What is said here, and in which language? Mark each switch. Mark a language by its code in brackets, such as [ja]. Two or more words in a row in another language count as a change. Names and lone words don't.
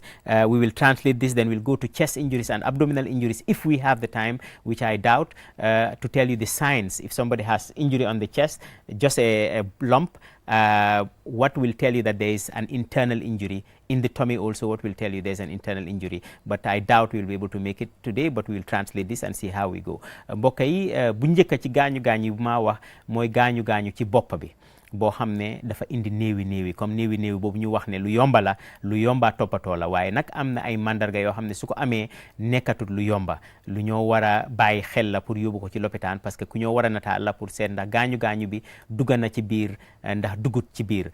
[en] We will translate this, then we'll go to chest injuries and abdominal injuries if we have the time, which I doubt, to tell you the signs. If somebody has injury on the chest, just a lump, what will tell you that there is an internal injury. In the tummy also, what will tell you there's an internal injury. But I doubt we'll be able to make it today, but we will translate this and see how we go. [wo] Mbokk yi bu njëkk ci gaañu bu ma wax mooy gaañu ci bopp bi boo xam ne dafa indi néewi comme néewi boobu ñu wax ne lu yomba toppatoo la, waaye nag am na ay mandarga yoo xam ne su ko amee nekkatut lu yomba, lu ñoo war a bàyyi xel la pour yóbbu ko ci lopitaan, [fr] parce que [wo] ku ñoo war a nataal la pour seet ndax gaañu bi dugga na ci biir ndax dugut ci biir.